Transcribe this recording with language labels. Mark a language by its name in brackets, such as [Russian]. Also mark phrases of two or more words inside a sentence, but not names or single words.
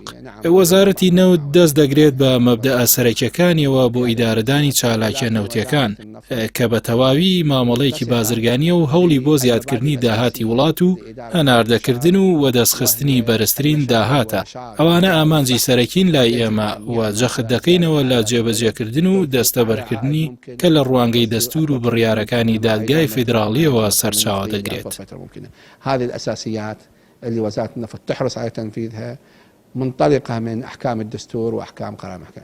[Central Kurdish] وەزارەتی نەوت دەست دەگرێت بە مەبدەئە سەرەکیەکانیەوە بۆ ئیدارەدانی چالاکیە نەوتیەکان کە بە تەواوی مامەڵەیەکی بازرگانیە و هەوڵی بۆ زیادکردنی داهاتی وڵات و هەناردەکردن و وەدەستخستنی بەرزترین داهاتە. ئەوانە ئامانجی سەرەکین لای ئێمە و جەخت دەکەینەوە لە جێبەجێکردن و دەستەبەرکردنی کە لە ڕوانگەی دەستور و بڕیارەکانی دادگای فیدراڵیەوە سەرچاوە دەگرێت. [Arabic] هذه الأساسيات اللي وزارة النفط تحرص على تنفيذها منطلقة من أحكام الدستور وأحكام قرار المحكمة.